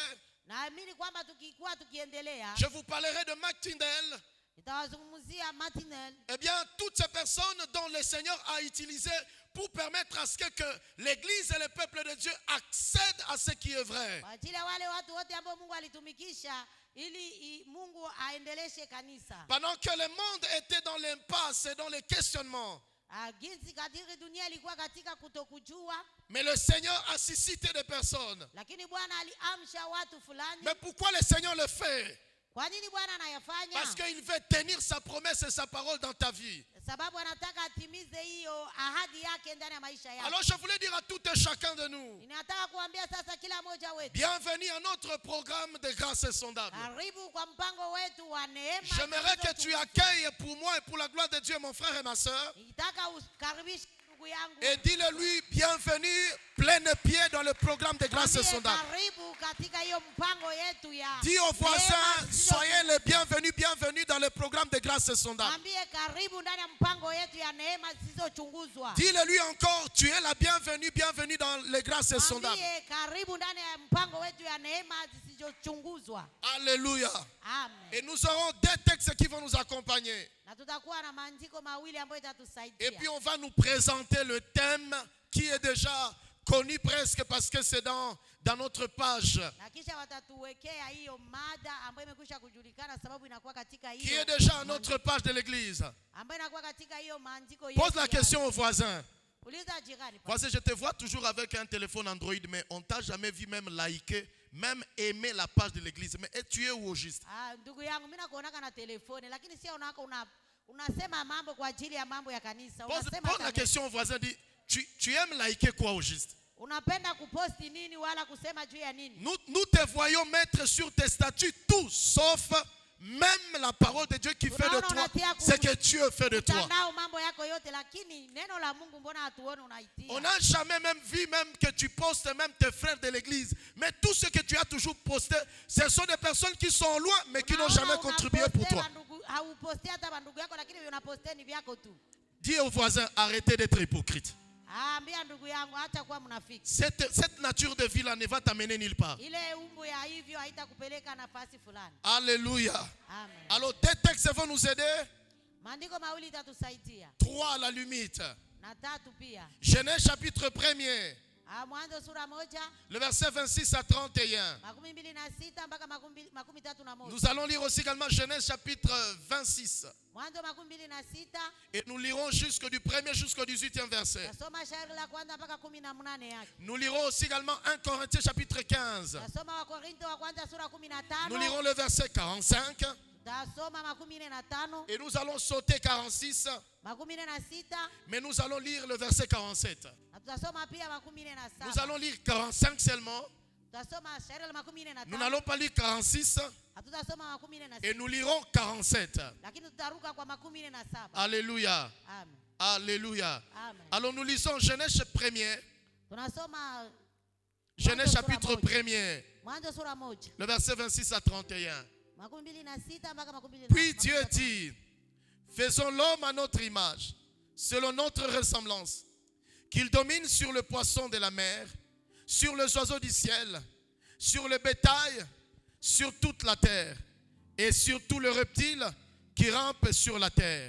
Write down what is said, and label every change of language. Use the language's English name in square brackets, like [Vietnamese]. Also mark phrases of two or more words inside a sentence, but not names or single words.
[Swahili] Naamini kwamba tukikuwa tukiendelea, [French] je vous parlerai de Mac Tyndale. [Swahili] nitawazungumzia Martinel, [French] Eh bien, toutes ces personnes dont le Seigneur a utilisé pour permettre à ce que l'Église et le peuple de Dieu accèdent à ce qui est vrai. [Swahili] kwa ajili ya wale watu wote ambao Mungu alitumikisha ili Mungu aendeleshe kanisa. [French] Pendant que le monde était dans l'impasse et dans les questionnements, [Swahili] Jinsi kadiri dunia ilikuwa katika kutokujua, [French] mais le Seigneur a suscité des personnes. [Swahili] lakini Bwana aliamsha watu fulani. [French] Mais pourquoi le Seigneur le fait? [Swahili] Kwa nini Bwana anayafanya? [French] Parce qu'il veut tenir sa promesse et sa parole dans ta vie. [Swahili] Sababu anataka atimize hiyo ahadi yake ndani ya maisha yako. [French] Alors je voulais dire à tout et chacun de nous, [Swahili] Ninataka kuambia sasa kila mmoja wetu, [French] bienvenue à notre programme de grâce insondable. [Swahili] karibu kwa mpango wetu wa neema. [French] J'aimerais que tu accueilles pour moi et pour la gloire de Dieu mon frère et ma soeur. [Swahili] Nitaka ukaribishe ndugu yangu. [French] Et dis-le-lui, bienvenue, plein pied dans le programme de grâce [Swahili] Mwambie [French] insondable. [Swahili] karibu katika hiyo mpango yetu ya. [French] Dis aux voisins, [Swahili] neema zisizo- [French] soyez les bienvenus, bienvenue dans le programme de grâce insondable. [Swahili] Mwambie karibu ndani ya mpango yetu ya neema zisizochunguzwa. [French] Dis-le-lui encore, tu es la bienvenue, bienvenue dans les grâces insondables. [Swahili] Mwambie karibu ndani ya mpango wetu ya neema zisizochunguzwa. [French] Alléluia. Amen. Et nous aurons deux textes qui vont nous accompagner. [Swahili] Na tutakuwa na maandiko mawili ambayo [French] Et [Swahili] itatusaidia. [French] puis on va nous présenter le thème qui est déjà connu presque parce que c'est dans notre page. [Swahili] Na kisha watatuwekea hiyo mada ambayo imekwisha kujulikana sababu inakuwa katika [French] Qui [Swahili] hiyo [French] est déjà à notre page de l'église. [Swahili] ambayo inakuwa katika hiyo maandiko [French] Pose [Swahili] yetu [French] la [Swahili] ya- [French] question au voisin. [Swahili] Uliza jirani. [French] Voisin, je te vois toujours avec un téléphone Android, mais on t'a jamais vu même liker, même aimer la page de l'église. Mais tu es où au juste? [Swahili] Ndugu yangu mimi nakuonaka na telefoni lakini sio unasema mambo kwa ajili ya mambo ya kanisa. [French] Pose [Swahili] Unasema [French] la question au voisin, dis, tu aimes liker quoi au juste? [Swahili] unapenda kuposti nini wala kusema juu ya nini? [French] Nous te voyons mettre sur tes statuts tout sauf même la parole de Dieu qui fait de toi ce que Dieu fait de toi. [Swahili] Mtandao mambo yako yote lakini neno la Mungu mbona hatuone unaitia? [French] On n'a jamais même vu même que tu postes même tes frères de l'église. Mais tout ce que tu as toujours posté, ce sont des personnes qui sont loin mais qui n'ont jamais contribué pour toi. [Swahili] Hauposti hata bandugu yako lakini unaposti ni vyako tu. [French] Dis au voisin, arrêtez d'être hypocrite. [Swahili] Ambia ndugu yangu acha kuwa mnafiki. [French] Cette nature de vie là ne va t'amener nulle part. [Swahili] Ile umbo ya hivyo haitakupeleka nafasi fulani. [French] Alléluia. Amen. Alors tes textes vont nous aider. [Swahili] Maandiko mawili itatusaidia. [French] 3 à la limite. [Swahili] Na tatu pia. [French] Genèse chapitre 1er. [Swahili] Mwanzo sura moja [French] le verset 26 à 31. [Swahili] makumi mbili na sita mpaka makumi tatu na moja. [French] Nous allons lire aussi également Genèse chapitre 26. [Swahili] Mwanzo makumi mbili na sita. [French] Et nous lirons jusque du 1er jusqu'au 18e verset. [Swahili] Tasoma shairi la kwanza mpaka 18 yake. [French] Nous lirons aussi également 1 Corinthiens chapitre 15. [Swahili] Tasoma Wakorintho wa kwanza sura 15. [French] Nous lirons le verset 45. [Swahili] Tasoma makumi na tano. [French] Et nous allons sauter 46. [Swahili] Makumi na sita. [French] Mais nous allons lire le verset 47. [Swahili] Tutasoma pia makumi na saba. [French] Nous allons lire 45 seulement. [Swahili] Tutasoma shairi la makumi na tano. [French] Nous n'allons pas lire 46. [Swahili] Hatutasoma makumi na sita. [French] Et nous lirons 47. [Swahili] Lakini tutaruka kwa makumi na saba. [French] Alléluia. Amen. Alléluia. Amen. Alors nous lisons Genèse 1er. [Swahili] Tunasoma [French] Genèse chapitre 1er. [Swahili] Mwanzo sura moja. [French] Le verset 26 à 31. [Swahili] Makumi mbili na sita mpaka makumi mbili na [French] Puis Dieu dit, faisons l'homme à notre image, selon notre ressemblance, qu'il domine sur le poisson de la mer, sur les oiseaux du ciel, sur le bétail, sur toute la terre, et sur tous les reptiles qui rampent sur la terre.